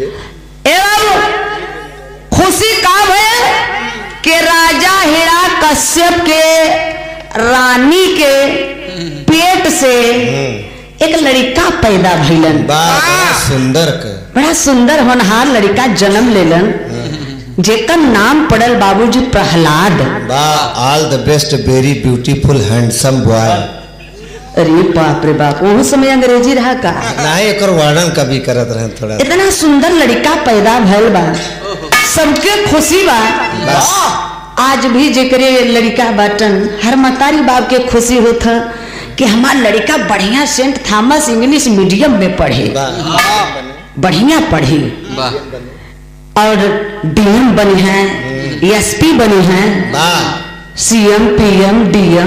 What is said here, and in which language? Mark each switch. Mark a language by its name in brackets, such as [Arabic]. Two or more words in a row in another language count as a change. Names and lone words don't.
[Bhojpuri] ए बाबू खुशी का भइल के राजा हिरण्या कश्यप के रानी के पेट से एक लड़का पैदा भइलन बड़ा सुंदर होनहार लड़का जन्म लेलन जेकर नाम पड़ल बाबूजी प्रहलाद। [English] All the best very beautiful handsome boy. [Bhojpuri] अरे बाप रे बाप वो समय अंग्रेजी रहा का नहीं एक वर्णन कभी करत रहे थोड़ा इतना सुंदर लड़का पैदा भइल बा सबके खुशी बा आज भी जेकरे लड़का बाटन हर मतारी बाप के खुशी होता कि हमार लड़का बढ़िया सेंट थॉमस इंग्लिश मीडियम में पढ़े बढ़िया पढ़े और डीएम बने हैं एसपी बने हैं सीएम पीएम डीएम